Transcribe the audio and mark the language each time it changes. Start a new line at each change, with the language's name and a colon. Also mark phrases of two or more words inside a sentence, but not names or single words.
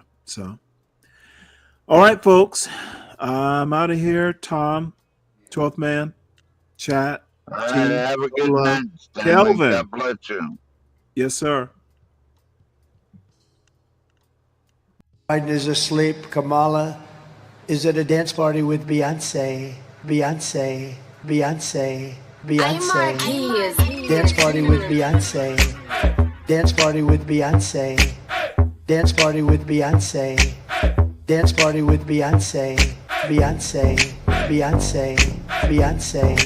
English: So, all right, folks, I'm out of here. Tom, 12th man, chat. All right, have a good night, Stanley. Kelvin. God bless you. Yes, sir. Biden is asleep. Kamala is at a dance party with Beyonce. Beyonce. Beyonce. Beyonce. Dance party with Beyonce. Dance party with Beyonce. Dance party with Beyonce. Dance party with Beyonce. Beyonce. Beyonce. Beyonce.